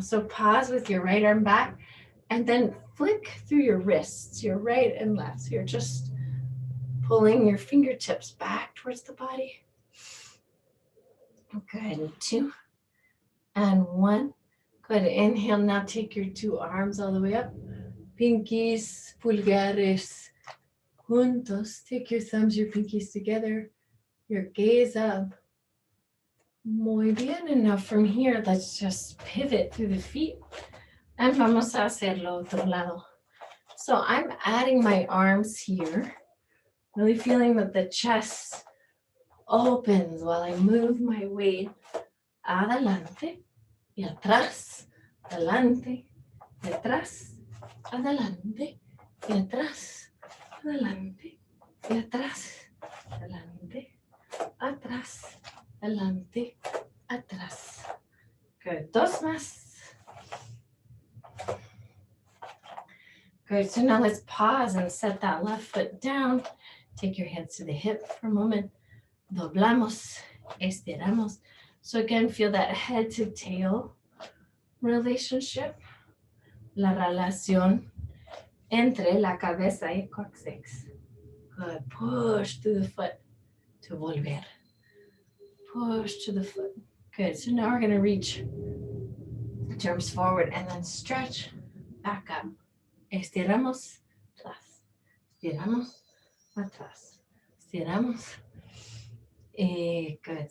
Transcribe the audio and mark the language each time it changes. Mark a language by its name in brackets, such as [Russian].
[English] So pause with your right arm back and then flick through your wrists, your right and left. So you're just pulling your fingertips back towards the body. Good. 2 and 1. Good. Inhale. Now take your two arms all the way up. [Spanish] Pinkies, pulgares, juntos. [English] Take your thumbs, your pinkies together. Your gaze up. [Spanish] Muy bien. [English] And now from here, let's just pivot through the feet. [Spanish] And vamos a hacerlo otro lado. [English] So I'm adding my arms here. Really feeling that the chest opens while I move my weight [Spanish] adelante y atrás, adelante y atrás, adelante y atrás, adelante y atrás, adelante, atrás, adelante, atrás. Good. Dos más. [English] Good. So now let's pause and set that left foot down. Take your hands to the hip for a moment. [Spanish] Doblamos, estiramos. [English] So again, feel that head to tail relationship. [Spanish] La relación entre la cabeza y cóccix. [English] Good. Push through the foot to volver. Push to the foot. Good. So now we're going to reach the arms forward and then stretch back up. [Spanish] Estiramos, atrás. Estiramos, atrás. Estiramos. Good.